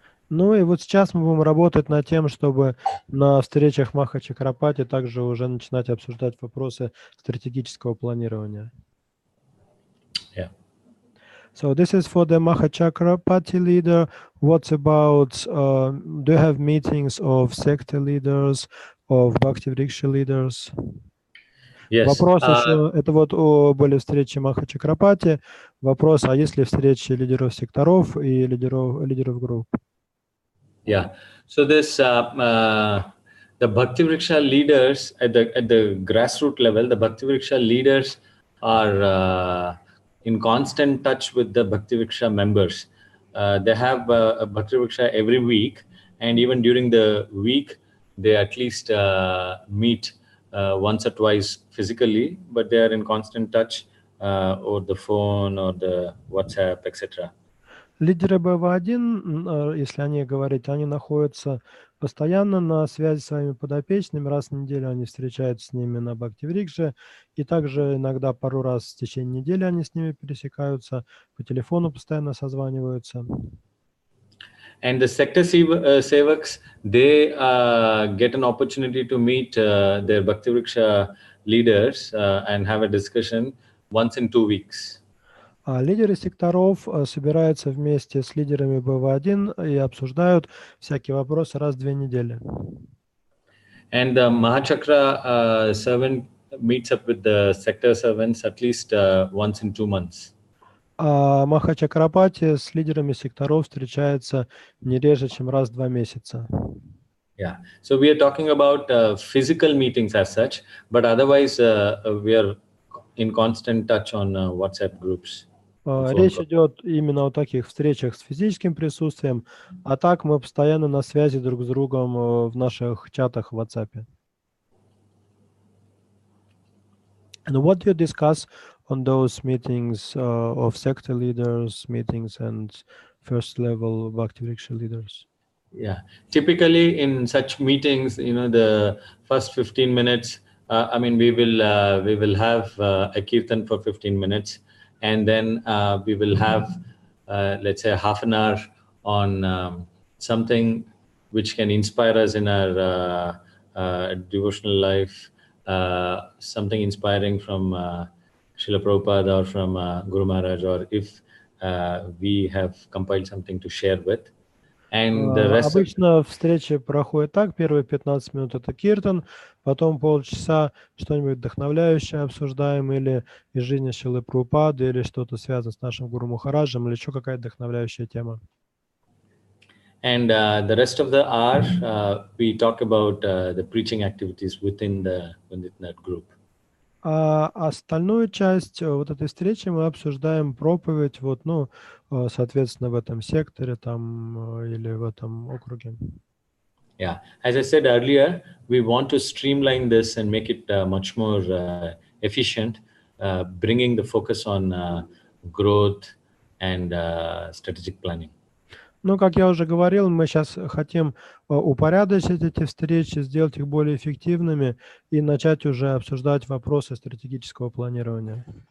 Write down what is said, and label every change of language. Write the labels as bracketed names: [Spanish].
[Russian] Ну и вот сейчас мы будем работать над тем, чтобы на встречах Маха-Чакрапати также уже начинать обсуждать вопросы стратегического планирования. [English] Yeah. So this is for the Mahachakrapati leader. What about, do you have meetings of sector leaders, of Bhakti Vriksha leaders? Yes. [Russian] Вопрос еще, это вот были встречи Махачакрапати. Вопрос, а есть ли встречи лидеров секторов и лидеров групп? [English] Yeah. So this the Bhakti Vriksha leaders at the grassroots level, the Bhakti Vriksha leaders are in constant touch with the Bhakti Vriksha members. They have a Bhakti Vriksha every week, and even during the week, they at least meet once or twice physically, but they are in constant touch over the phone or the WhatsApp, etc. [Russian] Лидеры БВ-1, если о них говорить, они находятся постоянно на связи с своими подопечными. Раз в неделю они встречаются с ними на Бхакти Врикше, и также иногда пару раз в течение недели они с ними пересекаются, по телефону постоянно созваниваются. [English] And the sector sevaks, they get an opportunity to meet their Bhakti Vriksha leaders and have a discussion once in 2 weeks. [Russian] А лидеры секторов собираются вместе с лидерами БВ-1 и обсуждают всякие вопросы раз в 2 недели. [English] And the Mahachakra servant meets up with the sector servants at least once in 2 months. [Russian] А Махачакрапати с лидерами секторов встречается не реже, чем раз в 2 месяца. [English] Yeah. So we are talking about physical meetings as such, but otherwise we are in constant touch on WhatsApp groups. [Russian] Речь идет именно о таких встречах с физическим присутствием, а так мы постоянно на связи друг с другом в наших чатах в WhatsApp. [English] And what do you discuss on those meetings of sector leaders, meetings and first level Bhakti Vriksha leaders? Yeah, typically in such meetings, the first 15 minutes, I mean, we will have a kirtan for 15 minutes, and then we will have, let's say, half an hour on something which can inspire us in our devotional life, something inspiring from Srila Prabhupada or from Guru Maharaj, or if we have compiled something to share with. And the rest [Russian] Обычно встречи проходят так, первые 15 минут это киртан, потом полчаса что-нибудь вдохновляющее обсуждаем, или из жизни Шрилы Прабхупады, или что-то связано с нашим Гуру Махараджем, или еще какая-то вдохновляющая тема. [English] And the rest of the hour, we talk about the preaching activities within that group. [Russian] А остальную часть вот этой встречи мы обсуждаем проповедь, вот, ну, соответственно, в этом секторе там или в этом округе. [English] Yeah, as I said earlier, we want to streamline this and make it much more efficient, bringing the focus on growth and strategic planning. [Russian] Ну, как я уже говорил, мы сейчас хотим упорядочить эти встречи, сделать их более эффективными и начать уже обсуждать вопросы стратегического планирования.